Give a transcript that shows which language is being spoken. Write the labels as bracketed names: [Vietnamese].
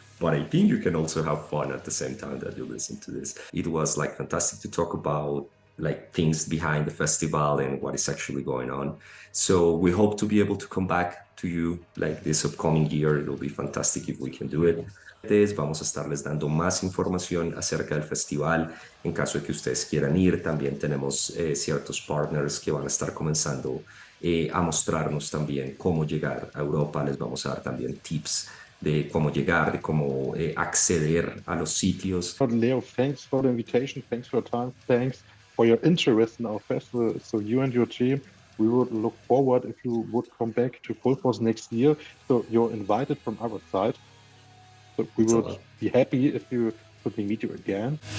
[English] But I think you can also have fun at the same time that you listen to this. It was like fantastic to talk about like things behind the festival and what is actually going on. So we hope to be able to come back to you like this upcoming year. It'll be fantastic if we can do it. [Spanish] Vamos a estarles dando más información acerca del festival en caso de que ustedes quieran ir. También tenemos ciertos partners que van a estar comenzando a mostrarnos también cómo llegar a Europa. Les vamos a dar también tips de cómo llegar, de cómo acceder a los sitios. [English] Leo, thanks for the invitation. Thanks for your time. Thanks for your interest in our festival. So you and your team, we would look forward if you would come back to Full Force next year. So you're invited from our side. So we would be happy if you could meet you again.